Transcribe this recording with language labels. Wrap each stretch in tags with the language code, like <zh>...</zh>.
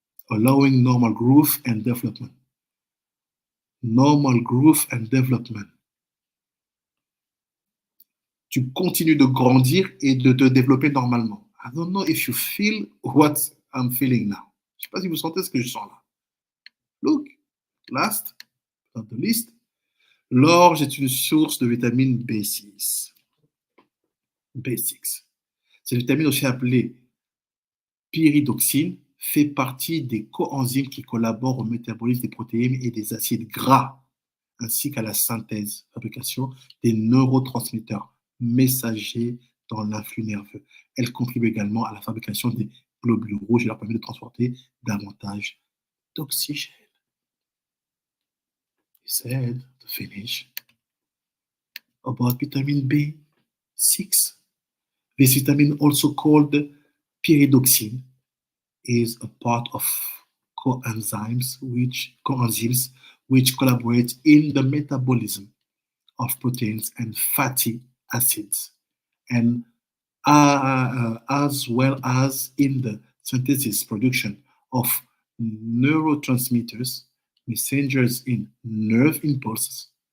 <en>Allowing normal growth and development. Normal growth and development.</en> <fr>Tu continues de grandir et de te développer normalement.</fr> <en>I don't know if you feel what I'm feeling now.</en> <fr>Je ne sais pas si vous sentez ce que je sens là.</fr> <en>Look, last, not the least,</en> <fr>l'orge est une source de vitamine B6. B6. Cette vitamine, aussi appelée pyridoxine, fait partie des coenzymes qui collaborent au métabolisme des protéines et des acides gras, ainsi qu'à la synthèse, fabrication des neurotransmetteurs messagers dans l'influx nerveux. Elle contribue également à la fabrication des globules rouges et leur permet de transporter davantage d'oxygène.</fr> <en>He said, to finish, about vitamin B6. This vitamin, also called pyridoxine, is a part of coenzymes which collaborate in the metabolism of proteins and fatty acids, and as well as in the synthesis production of neurotransmitters, messengers in nerve impulses.</en>